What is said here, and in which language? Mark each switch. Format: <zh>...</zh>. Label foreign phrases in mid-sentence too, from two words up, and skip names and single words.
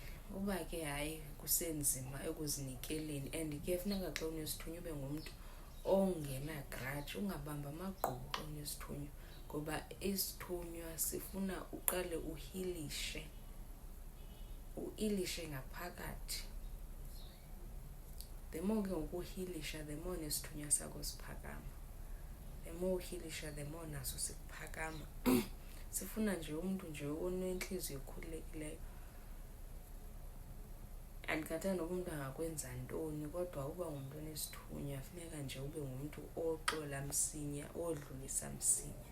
<xh>Uba ke hayi kusenzima ekuzinikeleni and ke funeka xa unesithunywa ube ngumntu ongenagrudge, ungabamba amagqubu xa unesithunywa, ngoba isithunywa sifuna uqale uhilishe ngaphakathi.</xh> <en>The more</en> <xh>ke ngoku uhilisha,</xh> <en>the more</en> <xh>nesithunywa sakho siphakama.</xh> <en>The more</en> <xh>uhilisha,</xh> <en>the more</en> <xh>naso siphakama. Sifuna nje umuntu nje onenhliziyo ekhululekileyo. Andikhathali noba umuntu angakwenza ntoni, kodwa uba ngumuntu onesithunywa funeka nje ube ngumuntu oxola msinya, odlulisa msinya.</xh>